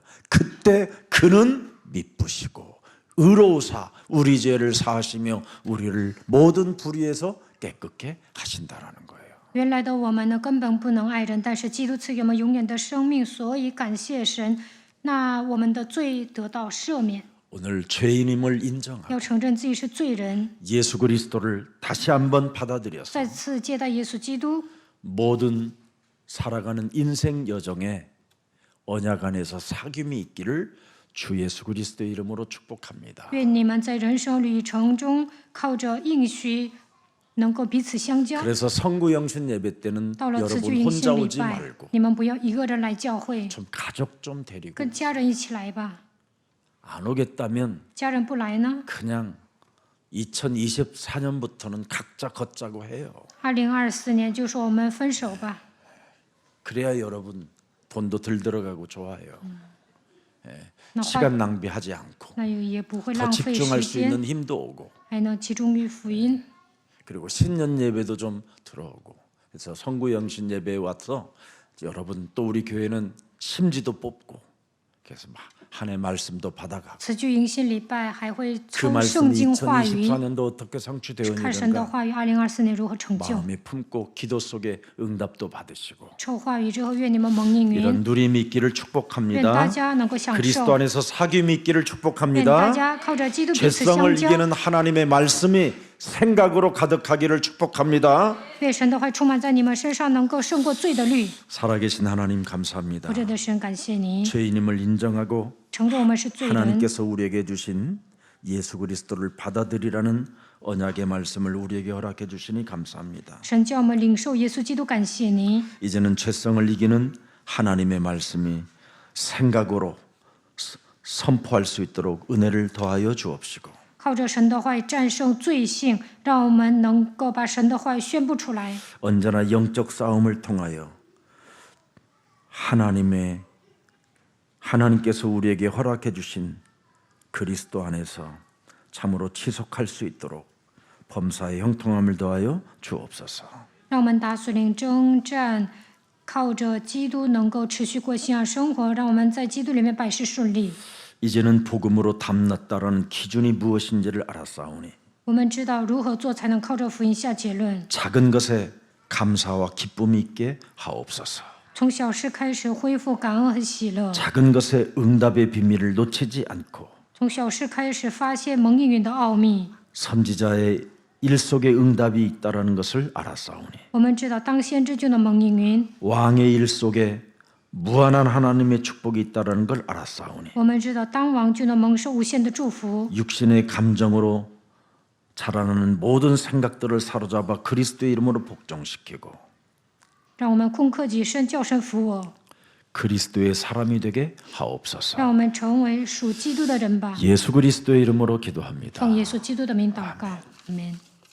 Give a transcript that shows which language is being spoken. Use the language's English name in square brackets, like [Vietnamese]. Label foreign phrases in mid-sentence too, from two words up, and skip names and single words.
[Korean] 그때 그는 미쁘시고 의로우사 우리 죄를 사하시며 우리를 모든 불의에서 깨끗게 하신다라는 거예요. [Chinese] 原来的我们呢，根本不能爱人，但是基督赐给我们永远的生命，所以感谢神。那我们的罪得到赦免， [Korean] 오늘 죄인임을 인정하고 [Chinese] 要承认自己是罪人， [Korean] 예수 그리스도를 다시 한번 받아들여서 [Chinese] 再次接待耶稣基督， [Korean] 모든 살아가는 인생 여정에 언약 안에서 사귐이 있기를 주 예수 그리스도의 이름으로 축복합니다. [Chinese] 愿你们在人生旅程中靠着应许，能够彼此相交。 [Korean] 그래서 성구 영신 예배 때는 [Chinese] 到了此 [Korean] 여러분 [Chinese] 具迎 [Korean] 혼자 [Chinese] 新礼 [Korean] 오지 [Chinese] 拜， [Korean] 말고 [Chinese] 你们不要一个人来教会， [Korean] 좀 가족 좀 데리고 [Chinese] 跟家人一起来吧。 [Korean] 안 오겠다면 [Chinese] 家人不来呢？ [Korean] 그냥 2024년부터는 각자 걷자고 해요. [Chinese] 2024 年就说我们分手吧， [Korean] 그래야 여러분 돈도 덜 들어가고 좋아요. [Chinese] 那花 [Korean] 시간 낭비하지 않고 [Chinese] 那也不会 [Korean] 더 [Chinese] 浪费 [Korean] 집중할 [Chinese] 时 [Korean] 수 [Chinese] 间， [Korean] 있는 힘도 오고 [Chinese] 还能集中于福音。 [Korean] 그리고 신년 예배도 좀 들어오고 그래서 성구 영신 예배에 와서 여러분 또 우리 교회는 심지도 뽑고 그래서 한 해 말씀도 받아가고 [Chinese] 此具迎新礼拜还会 [Korean] 그 [Chinese] 抽圣 [Korean] 말씀이 [Chinese] 经话语， [Korean] 2024년도 어떻게 성취되었는가 [Chinese] 看神的话语2024年如何成就。 [Korean] 마음에 품고 기도 속에 응답도 받으시고 [Chinese] 抽话语之后，愿你们蒙应允， [Korean] 이런 누림이 있기를 [Chinese] 愿大 [Korean] 축복합니다. [Chinese] 家能够享 [Korean] 그리스도 [Chinese] 受， [Korean] 안에서 사귐이 있기를 [Chinese] 愿大 [Korean] 축복합니다. [Chinese] 家靠着基督彼此 [Korean] 죄성을 [Chinese] 相交。 [Korean] 이기는 하나님의 말씀이 생각으로 가득하기를 축복합니다. [Chinese] 愿神的话充满在你们身上，能够胜过罪的律。 [Korean] 살아계신 하나님 감사합니다. [Chinese] 活着的神，感谢你， [Korean] 죄인임을 인정하고 [Chinese] 承认我们是罪人。 [Korean] 하나님께서 우리에게 주신 예수 그리스도를 받아들이라는 언약의 말씀을 우리에게 허락해 주시니 감사합니다. [Chinese] 神叫我们领受耶稣基督，感谢你。 [Korean] 이제는 죄성을 이기는 하나님의 말씀이 생각으로 선포할 수 있도록 은혜를 더하여 주옵시고 [Chinese] 靠着神的话语战胜罪性，让我们能够把神的话语宣布出来。 [Korean] 언제나 영적 싸움을 통하여 하나님께서 우리에게 허락해 주신 그리스도 안에서 참으로 지속할 수 있도록 범사의 형통함을 더하여 주옵소서. [Chinese] 让我们打属灵征战，靠着基督能够持续过信仰生活，让我们在基督里面百事顺利。 [Korean] 이제는 복음으로 담났다라는 기준이 무엇인지를 알았사오니 [Chinese] 我们知道如何做才能靠着福音下结论。 [Korean] 작은 것에 감사와 기쁨이 있게 하옵소서. [Chinese] 从小事开始恢复感恩和喜乐， [Korean] 작은 것에 응답의 비밀을 놓치지 않고 [Chinese] 从小事开始发现蒙应允的奥秘。 [Korean] 선지자의 일 속에 응답이 있다라는 것을 알았사오니 [Chinese] 我们知道当先知就能蒙应允， [Korean] 왕의 일 속에 무한한 하나님의 축복이 있다라는 걸 알았사오니 [Chinese] 我们知道当王就能蒙受无限的祝福。 [Korean] 육신의 감정으로 자라나는 모든 생각들을 사로잡아 그리스도의 이름으로 복종시키고 [Chinese] 让我们攻克己身，叫神服我， [Korean] 그리스도의 사람이 되게 하옵소서. [Chinese] 让我们成为属基督的人吧。 [Korean] 예수 그리스도의 이름으로 기도합니다. [Chinese] 奉耶稣基督的名祷告，阿门。